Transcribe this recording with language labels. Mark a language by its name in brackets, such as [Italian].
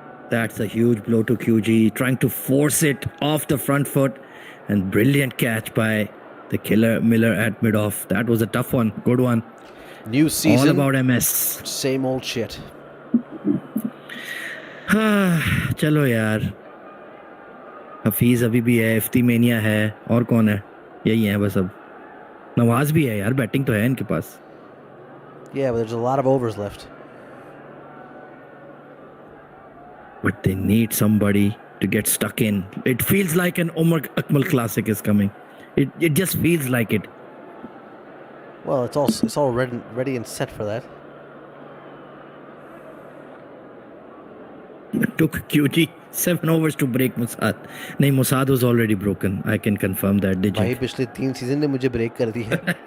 [English] that's a huge blow to QG, trying to force it off the front foot, and brilliant catch by the killer Miller at mid-off. That was a tough one, good one. New season. All about MS. Same old shit. [Hindi] चलो यार, हफीज अभी भी है, Ifti mania है, और कौन है? यही है बस अब. नवाज भी है यार, बैटिंग तो है इनके पास. [English] Yeah, but there's a lot of overs left. But they need somebody to get stuck in. It feels like an Umar Akmal classic is coming. It just feels like it. Well, it's all ready and set for that. It took QG 7 overs to break Musad. नहीं, Musad was already broken. I can confirm that. Did [Hindi] भाई [English] you? [Hindi] पिछले 3 season ने मुझे break कर दी है.